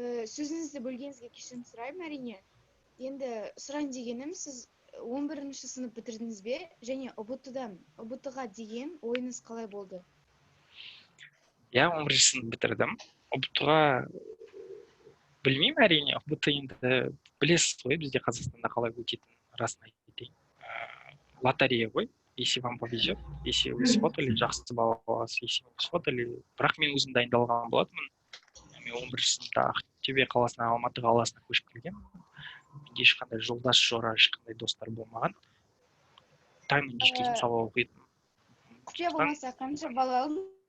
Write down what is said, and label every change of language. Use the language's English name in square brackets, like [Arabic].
[Kazakh] Сөзіңізді бөлгеніңізге кешірім сұраймын, әрине. Енді сұрайын дегенім, сіз 11-ші сынып бітірдіңіз бе? Және ұбт-ға деген ойыңыз қалай болды? 11-ші сынып бітірдім. ұбт-ға білмеймін, әрине. ұбт енді білесіз ғой, бізде Қазақстанда қалай өтетін, расын айтайын. Лотерея ғой. [Russian] Если вам повезет, если вы сфотали, [Kazakh] жақсы бала боласыз, [Russian] если вы сфотали. [Kazakh] Бірақ мен өзім дайындалған болатынмын. Мен 11-ші сыныпта Ақтөбе қаласынан Алматы қаласына көшіп келгенмін. Менде ешқандай жолдас жора, ешқандай достар болмаған. Таңмен кешке сабақ оқитын. Құпия болмаса, қанша бала алдың?